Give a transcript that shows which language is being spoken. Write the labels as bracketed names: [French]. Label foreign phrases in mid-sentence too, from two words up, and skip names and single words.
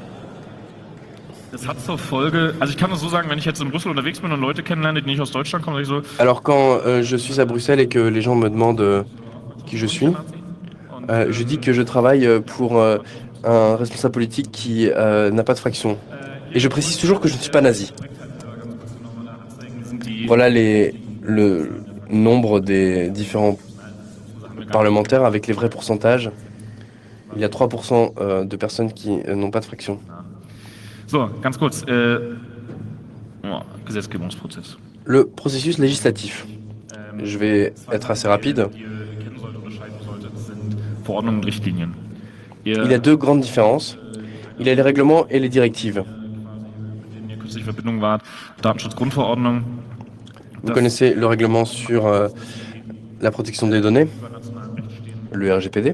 [French] Alors quand je suis à Bruxelles et que les gens me demandent qui je suis, je dis que je travaille pour un responsable politique qui n'a pas de fraction. Et je précise toujours que je ne suis pas nazi. Voilà le nombre des différents parlementaires avec les vrais pourcentages. Il y a 3% de personnes qui n'ont pas de fraction. [German] So, ganz kurz. Gesetzgebungsprozess. [French] Le processus législatif. Je vais être assez rapide. Il y a deux grandes différences. Il y a les règlements et les directives. Vous connaissez le règlement sur la protection des données, le RGPD.